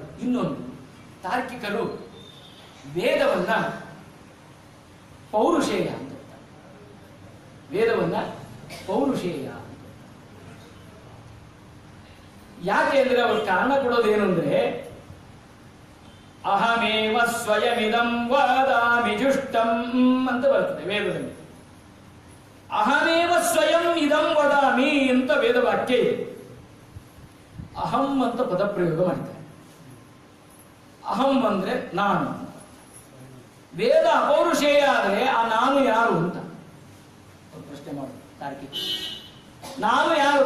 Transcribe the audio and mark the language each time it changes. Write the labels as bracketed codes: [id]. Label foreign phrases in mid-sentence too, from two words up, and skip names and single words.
[kn] ಇನ್ನೊಂದು, ತಾರ್ಕಿಕರು ವೇದವನ್ನ ಪೌರುಷೇಯ ಅಂತ, ವೇದವನ್ನ ಪೌರುಷೇಯ ಅಂತ. ಯಾಕೆ ಅಂದ್ರೆ ಅವ್ರ ಕಾರಣ ಕೊಡೋದೇನು ಅಂದ್ರೆ, [sa] ಅಹಮೇವ ಸ್ವಯಮಿದಂ ವದಾಮಿ ಜುಷ್ಟಂ [kn] ಅಂತ ಬರ್ತದೆ ವೇದದಲ್ಲಿ. [sa] ಅಹಮೇವ ಸ್ವಯಂ ಇದಂ ವದಾಮಿ [kn] ಅಂತ ವೇದವಾಕ್ಯ ಇದೆ. ಅಹಂ ಅಂತ ಪದಪ್ರಯೋಗ ಮಾಡಿದ್ದಾರೆ. ಅಹಂ ಅಂದ್ರೆ ನಾನು. ವೇದ ಅಪೌರುಷೇಯ ಆದರೆ ಆ ನಾನು ಯಾರು ಅಂತ ಪ್ರಶ್ನೆ ಮಾಡುದು ತಾರ್ಕಿಕ. ನಾನು ಯಾರು?